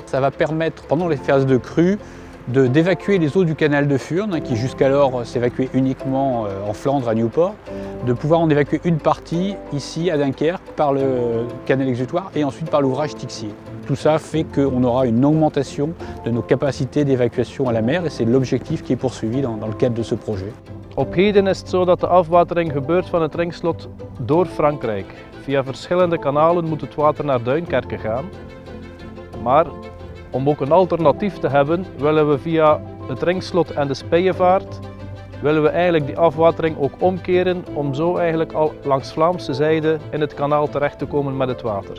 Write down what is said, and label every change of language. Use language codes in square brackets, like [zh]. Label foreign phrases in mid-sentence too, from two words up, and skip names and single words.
[fr] Ça va permettre, pendant les phases de crue, d'évacuer les eaux du canal de Furnes, qui jusqu'alors s'évacuaient uniquement en Flandre, à Nieuwpoort, de pouvoir en évacuer une partie ici à Dunkerque par le canal exutoire et ensuite par l'ouvrage Tixier. tout ça fait qu'on aura une augmentation de nos capacités d'évacuation à la mer et c'est l'objectif qui est poursuivi dans le cadre de ce projet. [nl] Op heden is het zo dat de afwatering gebeurt van het Ringslot door Frankrijk. Via verschillende kanalen moet het water naar Duinkerke gaan. Maar om ook een alternatief te hebben, willen we via het Ringslot en de Speyevaart willen we eigenlijk die afwatering ook omkeren om zo eigenlijk al langs Vlaamse zijde in het kanaal terecht te komen met het water.